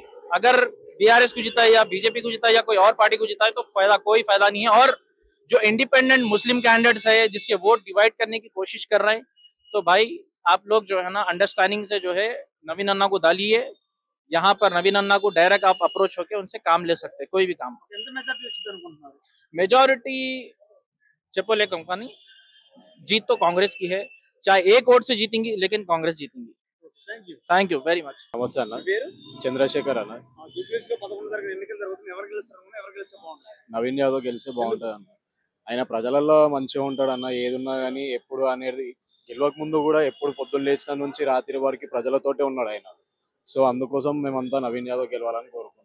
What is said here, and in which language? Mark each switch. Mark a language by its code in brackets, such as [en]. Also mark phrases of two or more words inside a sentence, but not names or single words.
[hi] अगर बीआरएस को जिताए या बीजेपी को जिताए या कोई और पार्टी को जिताए तो कोई फायदा नहीं है। और जो [en] independent Muslim candidates [hi] है जिसके वोट डिवाइड करने की कोशिश कर रहे हैं, तो भाई आप लोग जो है ना अंडरस्टैंडिंग से जो है नवीन अन्ना को डालिए। यहाँ पर नवीन अन्ना को डायरेक्ट आप अप्रोच होकर उनसे काम ले सकते हैं, कोई भी काम। [te] ఎంత మెజార్టీ వచ్చింది అనుకుంటున్నారు? [hi] मेजोरिटी चपोले कंपनी जीत तो कांग्रेस की है, चाहे एक वोट से जीतेंगी लेकिन कांग्रेस जीतेंगी। [en] thank you. thank you very much. [te] నమస్తే అన్న, పేరు? చంద్రశేఖర్ అన్న. జూబ్లీ హిల్స్ లో 11 తారీఖున ఎన్నికలు జరుగుతున్నాయి, ఎవరు గెలుస్తారు అనుకుంటున్నారు? ఎవరు గెలిస్తే బాగుంటుంది? నవీన్ యాదవ్ గెలిస్తే బాగుంటది అన్న. ఆయన ప్రజలలో మంచిగా ఉంటాడు అన్న. ఏదున్నా గానీ ఎప్పుడు అనేది గెలవక ముందు కూడా ఎప్పుడు పొద్దున్న లేచిన నుంచి రాత్రి వరకు ప్రజలతోటే ఉన్నాడు ఆయన. సో అందుకోసం మేమంతా నవీన్ యాదవ్ గెలవాలని కోరుకుంటున్నాం.